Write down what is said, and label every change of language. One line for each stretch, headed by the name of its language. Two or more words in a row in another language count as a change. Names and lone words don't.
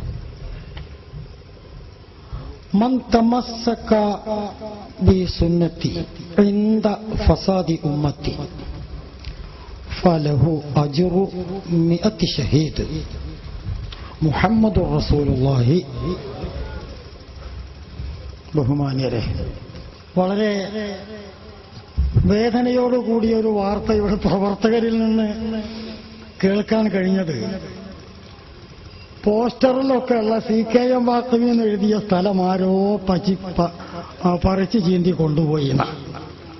Arabic: من تمسك بسنتي عند فساد أمتي فله أجر 100 شهيد. محمد رسول الله.
Malayalam: ബഹുമാന്യരെ, വളരെ വേദനയോടുകൂടിയ ഒരു വാർത്ത ഇവിടെ പ്രവർത്തകരിൽ നിന്ന് കേൾക്കാൻ കഴിഞ്ഞത്, പോസ്റ്ററിലൊക്കെ ഉള്ള CKM വാക്കവി എന്ന് എഴുതിയ സ്ഥലം ആരോ പറിച്ച് ചീന്തി കൊണ്ടുപോയി.